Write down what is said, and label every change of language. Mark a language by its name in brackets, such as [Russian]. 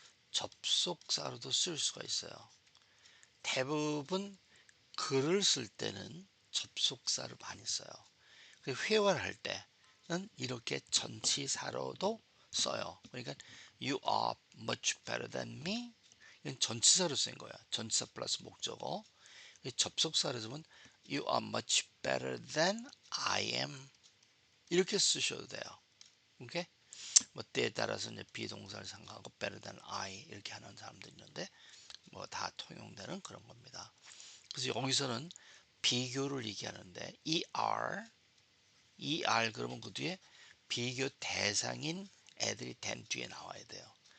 [Korean] 접속사로도 쓸 수가 있어요. 대부분 글을 쓸 때는 접속사를 많이 써요. 회화를 할 때는 이렇게 전치사로도 써요. 그러니까 [English] You are much better than me. [Korean] 이건 전치사로 쓴 거야. 전치사 플러스 목적어. 접속사로 쓰면 [English] You are much better than I am. [Korean] 이렇게 쓰셔도 돼요. 오케이? 뭐 때에 따라서 이제 비동사를 생각하고 [English] better than I [Korean] 이렇게 하는 사람도 있는데 뭐 다 통용되는 그런 겁니다. 그래서 여기서는 비교를 얘기하는데 ER 그러면 그 뒤에 비교 대상인 애들이 된 뒤에 나와야 돼요.